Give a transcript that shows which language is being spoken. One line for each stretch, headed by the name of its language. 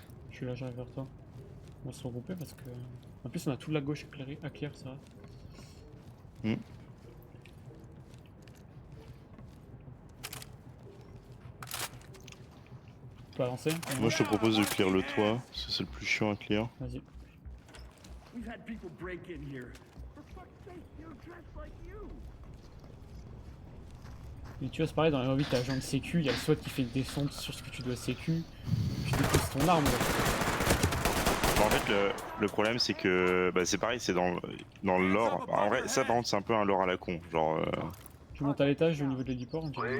French: Je suis là, j'arrive vers toi. On va se regrouper parce que. En plus, on a toute la gauche à clear, c'est vrai. Hmm. Tu peux avancer? Moi, je te propose de clear le toit, parce que c'est le plus chiant à clear. Vas-y.
English: We've had people break in here. For fuck's sake, you're dressed like you.
French: Et tu vois, c'est pareil, dans les lobbies, t'as agent de sécu, il y a le SWAT qui fait une descente sur ce que tu dois sécu. Tu déposes ton arme. Là. Bon, en fait, le problème, c'est que. Bah, c'est pareil, c'est dans le lore. En vrai, ça, par contre, c'est un peu un lore à la con. Genre. Tu montes à l'étage au niveau de l'héliport, on dirait